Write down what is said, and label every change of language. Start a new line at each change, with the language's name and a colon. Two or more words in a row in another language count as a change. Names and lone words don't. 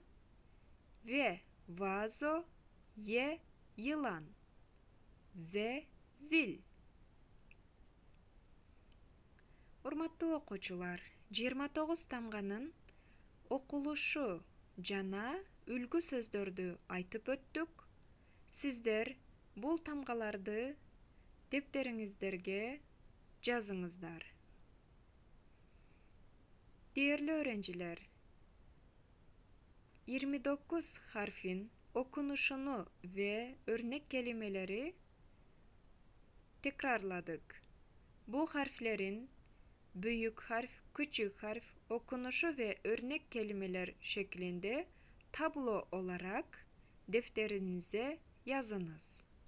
Turkish: V. Vazo. Y. Yılan.
Kyrgyz: Z. Zil. Урматтуу окуучулар, 29 тамганын окулушу жана үлгү сөздөрдү айтып өттүк. Сиздер бул тамгаларды дептериңиздерге жазыңыздар.
Turkish: Değerli öğrenciler, 29 harfin okunuşunu ve örnek kelimeleri tekrarladık. Bu harflerin büyük harf, küçük harf okunuşu ve örnek kelimeler şeklinde tablo olarak defterinize yazınız.